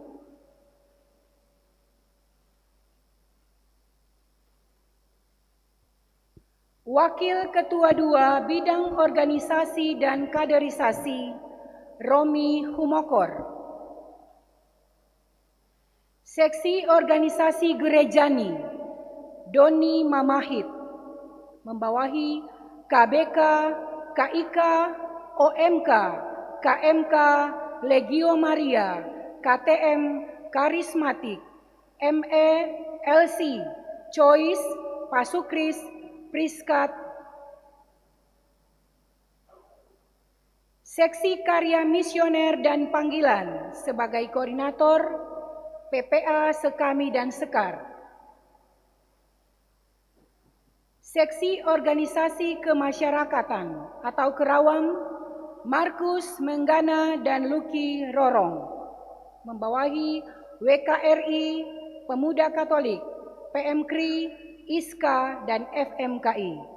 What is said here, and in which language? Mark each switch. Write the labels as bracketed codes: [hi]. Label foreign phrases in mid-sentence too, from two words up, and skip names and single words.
[id] Wakil Ketua 2 Bidang Organisasi dan Kaderisasi, Romi Humokor. Seksi Organisasi Gerejani, Doni Mamahit, membawahi KBK, KIK, OMK, KMK, Legio Maria, KTM, Karismatik, ME, LC, Choice, Pasukris, Priskat. Seksi Karya Misioner dan Panggilan sebagai koordinator, PPA Sekami dan Sekar. Seksi Organisasi Kemasyarakatan atau Kerawang, Markus Menggana dan Luki Rorong, membawahi WKRI, Pemuda Katolik, PMKRI, ISKA, dan FMKI.